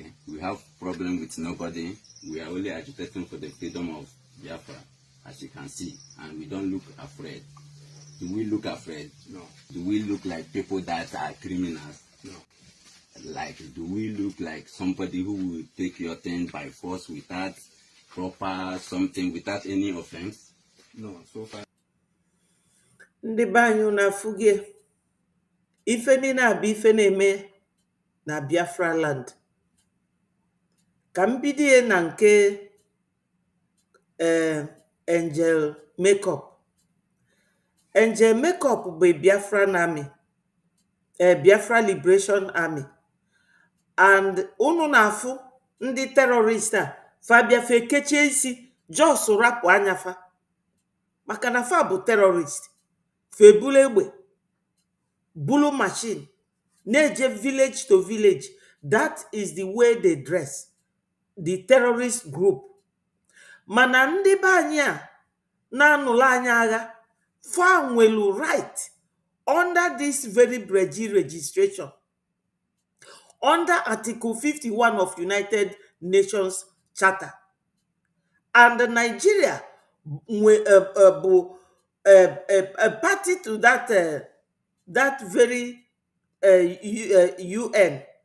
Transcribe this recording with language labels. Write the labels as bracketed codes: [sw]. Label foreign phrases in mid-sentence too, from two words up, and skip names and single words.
[en] We have problem with nobody. We are only agitating for the freedom of Biafra, as you can see, and we don't look afraid. Do we look afraid? No. Do we look like people that are criminals? No. Like, do we look like somebody who will take your thing by force without proper something, without any offense? No, so far. [ig] Ndị be anyị na-afụgie ife niile a bụ ife na-eme na Biafra land. Ka m bidie na nke Angel Makeup. Angel Makeup bụ Biafran Army, Biafra Liberation Army, and unu na-afụ ndị terrorist a fa bịa fa ekechie isi jos rapụ anya fa maka na fa bụ terrorist. Fa ebulu egbe, bulu machine, na-eje [en] village to village. That is the way they dress, the terrorist group. [ig] Mana ndị be anyị a na-anụla anyị agha, fa nwelu [en] right under this very Breji registration, under Article 51 of United Nations Charter. And Nigeria bụ a party to that very UN.